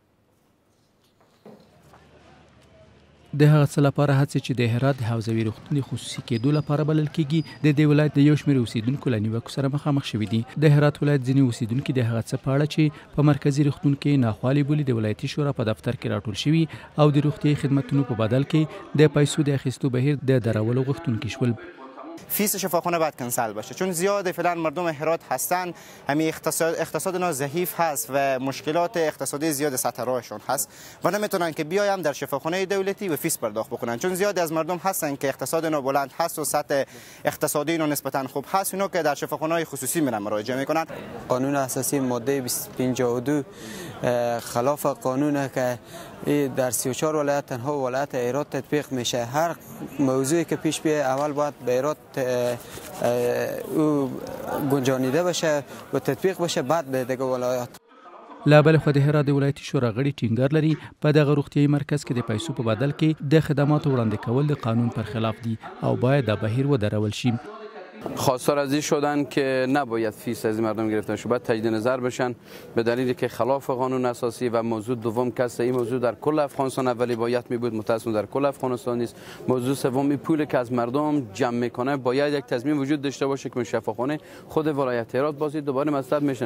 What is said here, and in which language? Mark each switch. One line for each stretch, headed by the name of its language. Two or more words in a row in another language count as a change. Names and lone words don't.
Pashto: د هغه څه لپاره هڅې چې د هرات د حوزوي روغتون خصوصي کېدو لپاره بلل کېږي د دې ولایت د یو شمېر اوسیدونکو له نیوکو سره مخامخ شوي دي. د هرات ولایت ځینې اوسیدونکي د هغه څه په اړه چې په مرکزي روغتون کې ناخوالې بولي د ولایتي شورا په دفتر کې راټول شوي او د روغتیایي خدمتونو په بدل کې د پیسو د اخیستو بهیر د درولو غوښتونکي شول.
Persian: فیس شفاخانه باید کنسل بشه چون زیاد فعلا مردم هرات هستن همین اقتصاد اینا ضعیف هست و مشکلات اقتصادی زیاد سطح راهشون هست و نمیتونن که بیایم در شفاخانه دولتی و فیس پرداخت بکنن چون زیاد از مردم هستن که اقتصاد اینا بلند هست و سطح اقتصادی اینا نسبتا خوب هست اینا که در شفاخانه خصوصی میرن مراجعه میکنن. قانون اساسی ماده 52 خلاف قانونه که در 34 ولایت تنها ولایت هرات تطبیق میشه. هر موضوعی که پیش بیاد اول باید به هرات گنجانیده بشه و تطبیق بشه بعد به دیگه ولایات.
Pashto: له بلې خوا د هرات د ولایتي شورا غړي ټینګار لري په دغه روغتیایي مرکز کې د پیسو په بدل کې د خدماتو وړاندې کول د قانون پر خلاف دي او باید دا بهیر ودرول شي.
Persian: خواستار از این شدن که نباید فیس از مردم گرفته شد باید تجدید نظر بشن به دلیلی که خلاف قانون اساسی و موضوع دوم که این موضوع در کل افغانستان اولی باید می بود متاسفانه در کل افغانستان نیست. موضوع سوم این پولی که از مردم جمع میکنه باید یک تضمین وجود داشته باشه که شفاخانه خود ولایت هرات بازی دوباره مصرف میشه.